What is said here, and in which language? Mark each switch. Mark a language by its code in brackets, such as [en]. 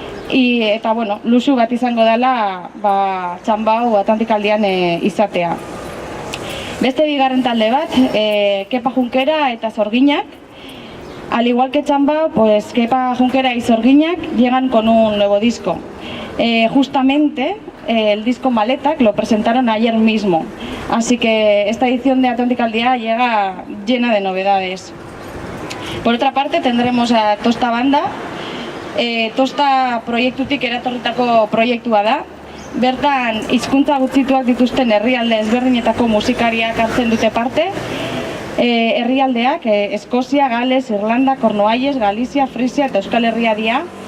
[eu] Eta bueno, luxu bat izango dela Txambau Atlantic al Dian izatea. Beste bigarren talde bat, Kepa Junkera eta Zorginak. [es] Al igual que Txambau, pues Kepa Junkera y Zorginak llegan con un nuevo disco. Justamente el disco Maletak lo presentaron ayer mismo, así que esta edición de Atlantic al Día llega llena de novedades. Por otra parte tendremos a Tosta Banda. [eu] Tosta proiektutik eratorritako proiektua da. Bertan hizkuntza gutxituak dituzten herrialde ezberdinetako musikariak hartzen dute parte. Herrialdeak Eskozia, Gales, Irlanda, Cornualles, Galizia, Frisia eta Euskal Herria dira.